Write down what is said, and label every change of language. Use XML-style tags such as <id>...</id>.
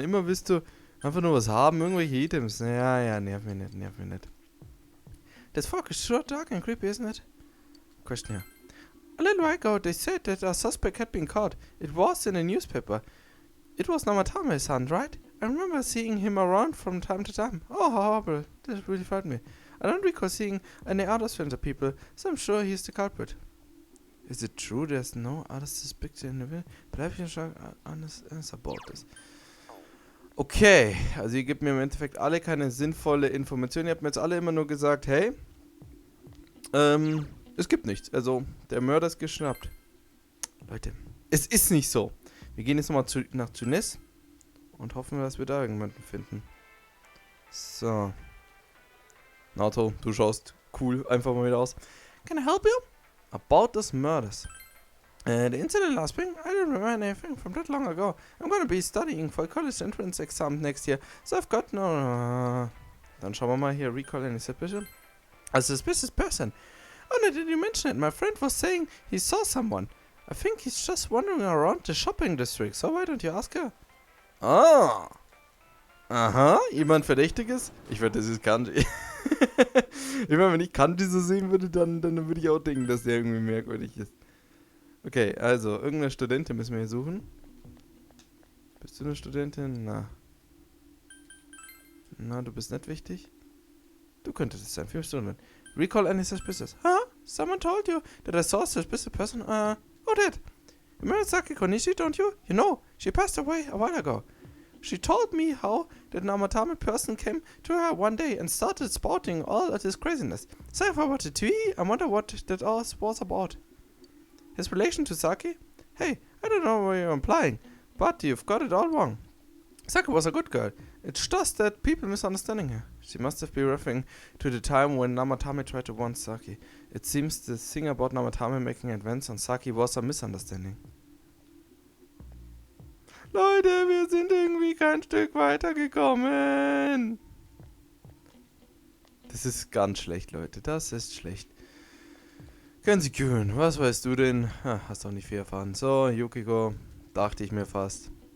<de>Immer willst du einfach nur was haben, irgendwelche Items. Ja, nerv mich nicht.</de> <en>This fog is sure dark and creepy, isn't it? Question here. A little while ago, they said that a suspect had been caught. It was in a newspaper. It was Namatame's son, right? I remember seeing him around from time to time. Oh, how horrible. This really frightened me. I don't recall seeing any other stranger people, so I'm sure he's the culprit. Is it true there's no other suspect in the village? But I've been honest about this.</en> <de>Okay, also ihr gebt mir im Endeffekt alle keine sinnvolle Information. Ihr habt mir jetzt alle immer nur gesagt, hey, es gibt nichts. Also, der Mörder ist geschnappt. Leute, es ist nicht so. Wir gehen jetzt nochmal nach Junes und hoffen, dass wir da irgendjemanden finden. So. Nato, du schaust cool einfach mal wieder aus.</de> <en>Can I help you? About those murders. The incident last spring, I don't remember anything from that long ago. I'm gonna be studying for a college entrance exam next year, so I've got no...</en> <de>Dann schauen wir mal hier,</de> <en>recall any suspicion. A suspicious person. Oh no, did you mention it? My friend was saying he saw someone. I think he's just wandering around the shopping district, so why don't you ask her? Ah.</en> <de>Aha, jemand Verdächtiges? Ich würde, das ist Kanji. Ich meine, wenn ich Kanji so sehen würde, dann würde ich auch denken, dass der irgendwie merkwürdig ist. Okay, also, irgendeine Studentin müssen wir hier suchen. Bist du eine Studentin? Na, du bist nicht wichtig. Du könntest es sein, 5 Stunden.</de> <en>Recall any suspicious. Huh? Someone told you that I saw a suspicious person? Who did? You remember Saki Konishi, don't you? You know, she passed away a while ago. She told me how that Namatame person came to her one day and started spouting all of this craziness. So I forwarded the TV and wonder what that all was about. His relation to Saki? Hey, I don't know what you're implying, but you've got it all wrong. Saki was a good girl. It's just that people misunderstanding her. She must have been referring to the time when Namatame tried to warn Saki. It seems the thing about Namatame making advance on Saki was a misunderstanding.</en> <de>Leute, wir sind irgendwie kein Stück weitergekommen. Das ist ganz schlecht, Leute. Das ist schlecht. Können Sie kühlen. Was weißt du denn? Hast doch nicht viel erfahren. So, Yukiko. Dachte ich mir fast.</de>